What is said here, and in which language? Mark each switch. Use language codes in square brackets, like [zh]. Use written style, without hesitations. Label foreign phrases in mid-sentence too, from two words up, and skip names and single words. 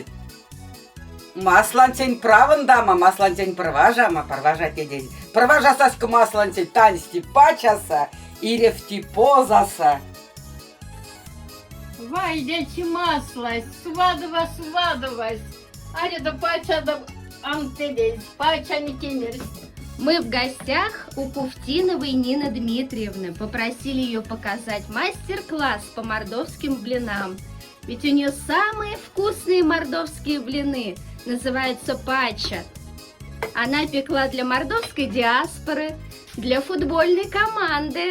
[mdf] Маслантень правын дама, маслантень проважама, проважате дези. Проважасаска маслантень тансти пачаса. Ирефти позаса. Вай, дечи маслась, свадова, ареда пачада антедесь, пача не кемерс. [ru] Мы в гостях у Куфтиновой Нины Дмитриевны. Попросили ее показать мастер-класс по мордовским блинам. Ведь у нее самые вкусные мордовские блины. Называются пача. Она пекла для мордовской диаспоры, для футбольной команды.